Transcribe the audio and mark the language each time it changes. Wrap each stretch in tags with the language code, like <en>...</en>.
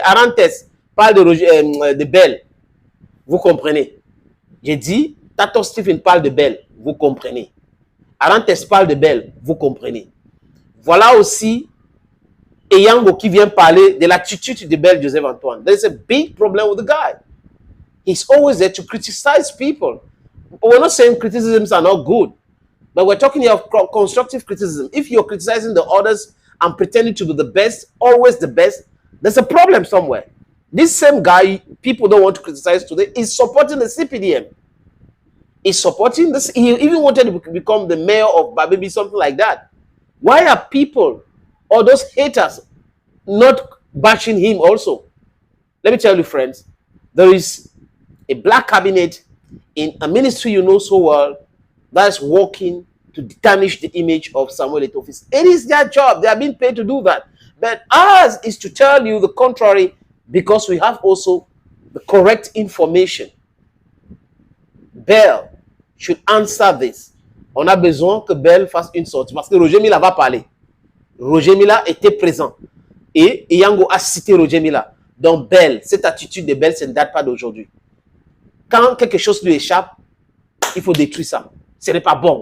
<fr>Arantes parle de Bell, vous comprenez. J'ai dit, Tato Stephen parle de Bell, vous comprenez. Arantes parle de Bell, vous comprenez. Voilà aussi Eyango qui vient parler de l'attitude de Bell Joseph Antoine.</fr> <en>There is a big problem with the guy. He's always there to criticize people. We're not saying criticisms are not good, but we're talking here of constructive criticism. If you're criticizing the others and pretending to be the best, always the best, there's a problem somewhere. This same guy, people don't want to criticize today, is supporting the CPDM. He's supporting this. He even wanted to become the mayor of Babebi, something like that. Why are people or those haters not bashing him also? Let me tell you, friends, there is a black cabinet in a ministry you know so well that's working to tarnish the image of Samuel Eto'o. It is their job. They are being paid to do that. But ours is to tell you the contrary because we have also the correct information. Bell should answer this.</en> <fr>On a besoin que Bell fasse une sortie parce que Roger Mila va parler. Roger Mila était présent et Eyango a cité Roger Mila. Donc Bell, cette attitude de Bell, ça ne date pas d'aujourd'hui. Quand quelque chose lui échappe, il faut détruire ça. Ce n'est pas bon.</fr>